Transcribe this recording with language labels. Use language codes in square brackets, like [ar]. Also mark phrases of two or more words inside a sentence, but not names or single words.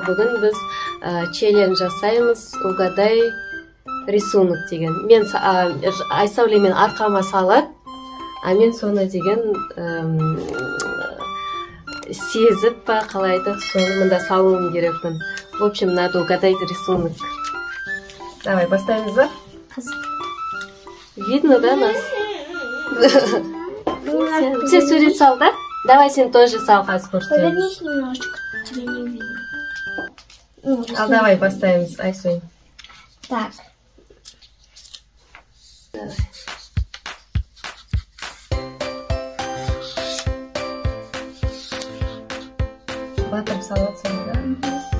[kk] Бүгін біз челлендж жасаймыз. [ru] Угадай рисунок деген. [kk] Мен Айсәуле мен арқама салады, а мен соны деген сезіп па, қалай айтады, соны мында салуым керекпін. [ru] В общем, надо угадать рисунок. Давай, поставим за. Видно, да, нас? [kk] Все сурет сал, да? Давай сен тоже сал, Хаскурс. [ru] Повернись немножечко, тебя не видно. А давай поставим, Айсунь. Так. [kk] Давай. Батыр салатсың, да?